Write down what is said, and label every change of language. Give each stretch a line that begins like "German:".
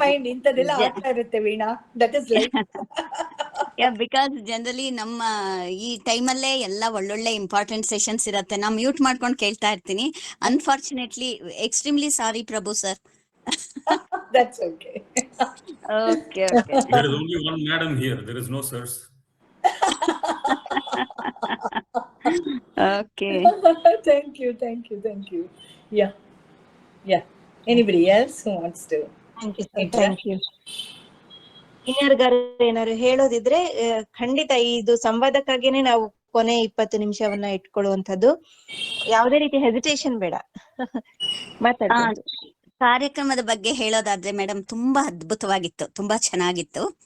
Kannada: Mind, ಇಂಥದ್ದೆಲ್ಲ ಆಗ್ತಾ ಇರುತ್ತೆ Veena.
English: That is life.
Kannada: Because generally ನಮ್ಮ ಈ ಟೈಮಲ್ಲೇ ಎಲ್ಲ ಒಳ್ಳೊಳ್ಳೆ ಇಂಪಾರ್ಟೆಂಟ್ ಸೆಷನ್ಸ್ ಇರತ್ತೆ. ನಾ ಮ್ಯೂಟ್ ಮಾಡ್ಕೊಂಡು ಕೇಳ್ತಾ ಇರ್ತೀನಿ.
English: unfortunately extremely sorry
Kannada: Prabhu sir.
English: That's okay. Okay okay. There is only one madam here. There is no sirs. Okay. Thank you, thank you, thank you. Yeah, yeah. Anybody else who wants to? Thank you sir, thank you.
Kannada: ಇನ್ಯಾರಿಗಾರು ಏನಾದ್ರು ಹೇಳೋದಿದ್ರೆ ಖಂಡಿತ ಇದು ಸಂವಾದಕ್ಕಾಗಿನೇ ನಾವು ಕೊನೆ 20 ನಿಮಿಷವನ್ನ ಇಟ್ಕೊಳ್ಳುವಂಥದ್ದು. ಯಾವುದೇ ರೀತಿ hesitation ಬೇಡ, ಮಾತಾಡ್ಬೋದು. ಕಾರ್ಯಕ್ರಮದ ಬಗ್ಗೆ ಹೇಳೋದಾದ್ರೆ ಮೇಡಮ್, ತುಂಬಾ ಅದ್ಭುತವಾಗಿತ್ತು, ತುಂಬಾ ಚೆನ್ನಾಗಿತ್ತು.